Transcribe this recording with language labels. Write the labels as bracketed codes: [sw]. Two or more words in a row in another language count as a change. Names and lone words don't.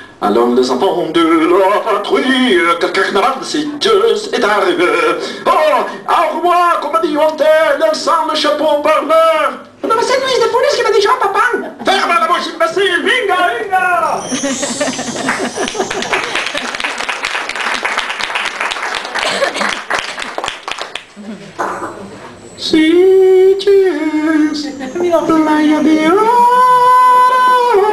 [fr] Alors les enfants de la patrouille, que le carnaval de Sitges est arrivé. Oh, au revoir, [ca] com a diu el té, llançant [fr] le chapeau [ca] per l'air. No va ser Lluís de Funes que va dir això, papà. Ferma la boix, imbècil, vinga, vinga! [es] Sitges, playa de oro.